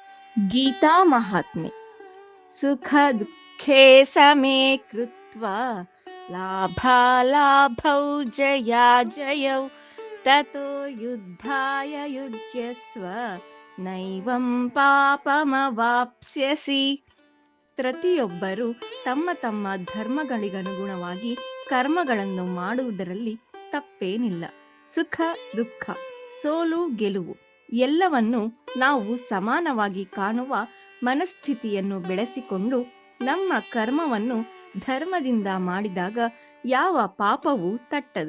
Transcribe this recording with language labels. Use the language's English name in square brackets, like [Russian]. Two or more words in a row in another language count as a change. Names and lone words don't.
[Sanskrit] ಗೀತಾ ಮಹಾತ್ಮೆ ಸುಖ ದುಃಖೇ ಸಮೇ ಕೃತ್ವಾ ಲಾಭಾಲಾಭೌ ಜಯಾಜಯೌ ತತೋ ಯುದ್ಧಾಯ ಯುಜ್ಯಸ್ವ ನೈವಂ ಪಾಪಮವಾಪ್ಸ್ಯಸಿ. [Kannada] ಪ್ರತಿಯೊಬ್ಬರು ತಮ್ಮ ತಮ್ಮ ಧರ್ಮಗಳಿಗನುಗುಣವಾಗಿ ಕರ್ಮಗಳನ್ನು ಮಾಡುವುದರಲ್ಲಿ ತಪ್ಪೇನಿಲ್ಲ. ಸುಖ ದುಃಖ, ಸೋಲು ಗೆಲುವು ಎಲ್ಲವನ್ನು ನಾವು ಸಮಾನವಾಗಿ ಕಾಣುವ ಮನಸ್ಥಿತಿಯನ್ನು ಬೆಳೆಸಿಕೊಂಡು ನಮ್ಮ ಕರ್ಮವನ್ನು ಧರ್ಮದಿಂದ ಮಾಡಿದಾಗ ಯಾವ ಪಾಪವೂ ತಟ್ಟದು.